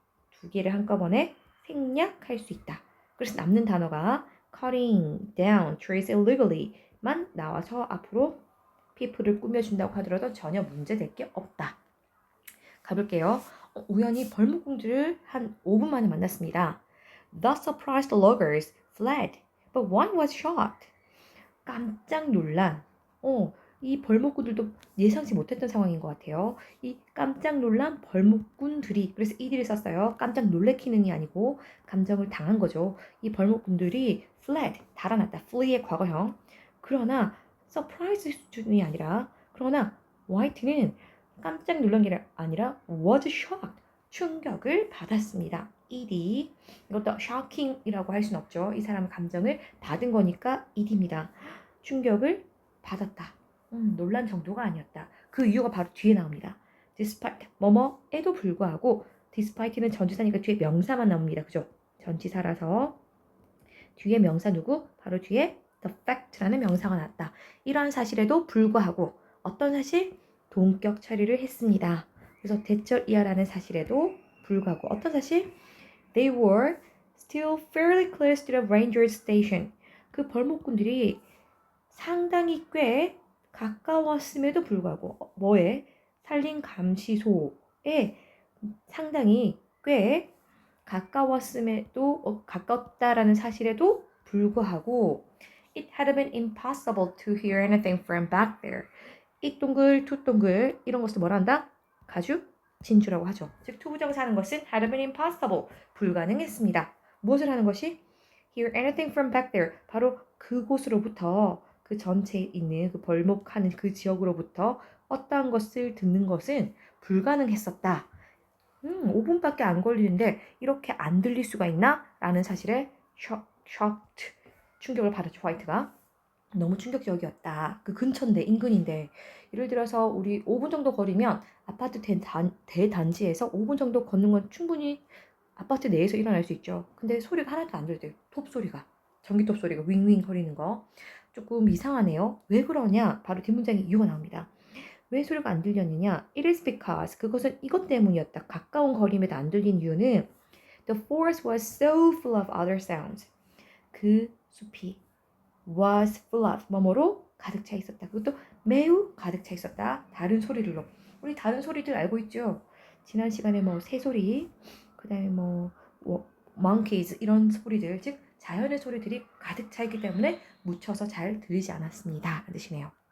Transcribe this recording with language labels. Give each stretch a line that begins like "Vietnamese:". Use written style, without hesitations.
Korean: 두 개를 한꺼번에 생략할 수 있다. 그래서 남는 단어가
English: cutting down trees illegally
Korean: 만 나와서 앞으로 people를 꾸며준다고 하더라도 전혀 문제될 게 없다. 가볼게요. 우연히 벌목공들을 한 5분 만에 만났습니다.
English: The surprised loggers fled, but one was shot.
Korean: 깜짝 놀란, 이 벌목꾼들도 예상치 못했던 상황인 것 같아요. 이 깜짝 놀란 벌목꾼들이, 그래서 이들을 썼어요. 깜짝 놀래키는이 아니고 감정을 당한 거죠. 이 벌목꾼들이 fled, 달아났다. flee의 과거형. 그러나 surprise 수준이 아니라, 그러나 화이트는 깜짝 놀란 게 아니라
English: was shocked,
Korean: 충격을 받았습니다. ed, 이것도 shocking이라고 할 수는 없죠. 이 사람의 감정을 받은 거니까 ed입니다. 충격을 받았다. 놀란 정도가 아니었다. 그 이유가 바로 뒤에 나옵니다. despite, 뭐뭐에도 불구하고, despite는 전치사니까 뒤에 명사만 나옵니다. 그죠? 전치사라서 뒤에 명사 누구? 바로 뒤에 the fact라는 명사가 나왔다. 이러한 사실에도 불구하고 어떤 사실? 동격 처리를 했습니다. 그래서 대절 이하라는 사실에도 불구하고 어떤 사실?
English: They were still fairly close to the ranger station.
Korean: 그 벌목꾼들이 상당히 꽤 가까웠음에도 불구하고 뭐에? 산림감시소에 상당히 꽤 가까웠음에도 가깝다라는 사실에도 불구하고
English: It had been impossible to hear anything from back there.
Korean: 이 동글, 투 동글 이런 것을 뭐라 한다? 가주 진주라고 하죠. 즉 투부정사 하는 것은
English: had been impossible,
Korean: 불가능했습니다. 무엇을 하는 것이?
English: Hear anything from back there.
Korean: 바로 그곳으로부터 그 전체에 있는 그 벌목하는 그 지역으로부터 어떠한 것을 듣는 것은 불가능했었다. 5분밖에 안 걸리는데 이렇게 안 들릴 수가 있나? 라는 사실에 shocked, 충격을 받았죠. 화이트가. 너무 충격적이었다. 그 근처인데, 인근인데. 예를 들어서 우리 5분 정도 거리면 아파트 대단지에서 5분 정도 걷는 건 충분히 아파트 내에서 일어날 수 있죠. 근데 소리가 하나도 안 들려요. 톱 소리가. 전기톱 소리가 윙윙 거리는 거. 조금 이상하네요. 왜 그러냐? 바로 뒷문장에 이유가 나옵니다. 왜 소리가 안 들렸느냐?
English: It is because,
Korean: 그것은 이것 때문이었다. 가까운 거리임에도 안 들린 이유는
English: The forest was so full of other sounds.
Korean: 그 숲이
English: was full of,
Korean: 뭐뭐로 가득 차 있었다. 그것도 매우 가득 차 있었다. 다른 소리들로. 우리 다른 소리들 알고 있죠? 지난 시간에 뭐 새소리, 그 다음에 뭐 monkeys 이런 소리들, 즉 자연의 소리들이 가득 차 있기 때문에 묻혀서 잘 들리지 않았습니다. 뜻이네요.